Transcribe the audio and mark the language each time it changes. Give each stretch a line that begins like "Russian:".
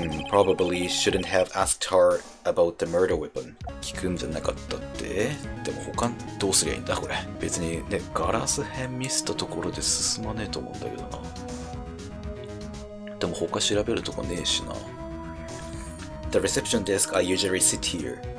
English: Probably shouldn't have asked her about the murder weapon.
Japanese: 聞くんじゃなかったって。でも他どうすりゃいいんだこれ。別にね、ガラス片見せたところで進まねえと思うんだけどな。でも他調べるとこねえしな。
English: The reception desk I usually sit here.